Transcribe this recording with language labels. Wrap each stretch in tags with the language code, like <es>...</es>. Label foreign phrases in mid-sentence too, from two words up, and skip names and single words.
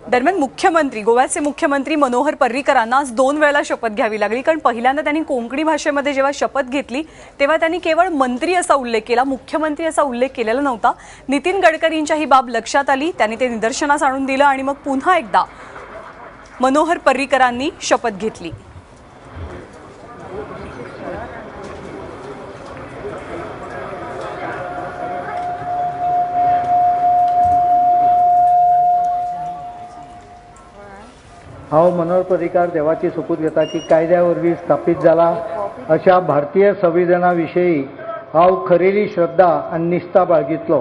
<mr>दरम्यान गोव्याचे मुख्यमंत्री मनोहर पर्रीकरांना आज 2 वेळा शपथ घ्यावी लागली, कारण पहिल्यांदा त्यांनी कोंकणी भाषेमध्ये जेव्हा शपथ घेतली तेव्हा त्यांनी केवळ मंत्री असा उल्लेख केला, मुख्यमंत्री असा उल्लेख केलेला नव्हता। नितीन गडकरींच्या ही बाब लक्षात आली, त्यांनी ते निदर्शनास आणून दिलं आणि मग पुन्हा एकदा मनोहर पर्रीकरांनी शपथ घेतली।</mr> <kok>हांव मनोहर पर्रीकार देवाची सोपूत घेता की कायद्या वरवीं स्थापीत जाला अशा भारतीय संविधाना विशयी हांव खरेली श्रद्धा आनी निश्ठा बाळगितलो।</kok>